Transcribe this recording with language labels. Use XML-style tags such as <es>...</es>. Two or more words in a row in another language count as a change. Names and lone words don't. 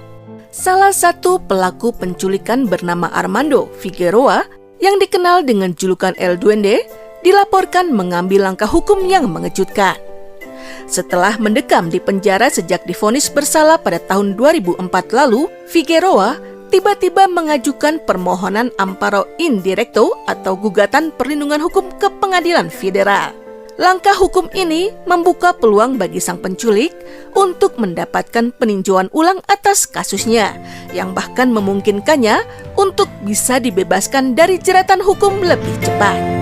<id>Salah satu pelaku penculikan bernama Armando Figueroa yang dikenal dengan julukan El Duende dilaporkan mengambil langkah hukum yang mengejutkan. Setelah mendekam di penjara sejak divonis bersalah pada tahun 2004 lalu, Figueroa tiba-tiba mengajukan permohonan</id> <es>amparo indirecto</es> <id>atau gugatan perlindungan hukum ke pengadilan federal. Langkah hukum ini membuka peluang bagi sang penculik untuk mendapatkan peninjauan ulang atas kasusnya, yang bahkan memungkinkannya untuk bisa dibebaskan dari jeratan hukum lebih cepat.</id>